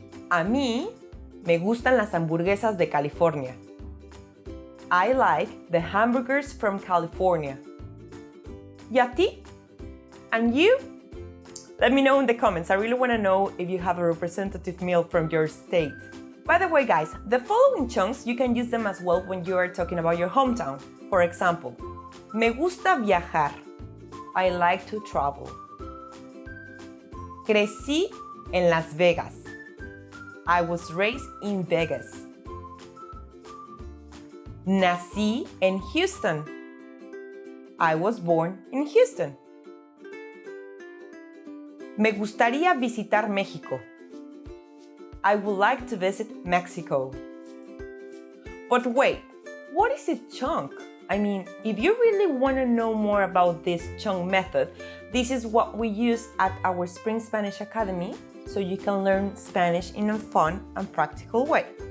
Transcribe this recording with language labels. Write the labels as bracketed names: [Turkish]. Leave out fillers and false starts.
[Spanish] A mí me gustan las hamburguesas de California. [English] I like the hamburgers from California. [Spanish] ¿Y a ti? [English] And you? Let me know in the comments. I really want to know if you have a representative meal from your state. By the way, guys, the following chunks, you can use them as well when you are talking about your hometown. For example, [Spanish] me gusta viajar. [English] I like to travel. [Spanish] Crecí en Las Vegas. [English] I was raised in Vegas. [Spanish] Nací en Houston. [English] I was born in Houston. [Spanish] Me gustaría visitar México. [English] I would like to visit Mexico. But wait, what is a chunk? I mean, if you really want to know more about this chunk method, this is what we use at our Spring Spanish Academy, so you can learn Spanish in a fun and practical way.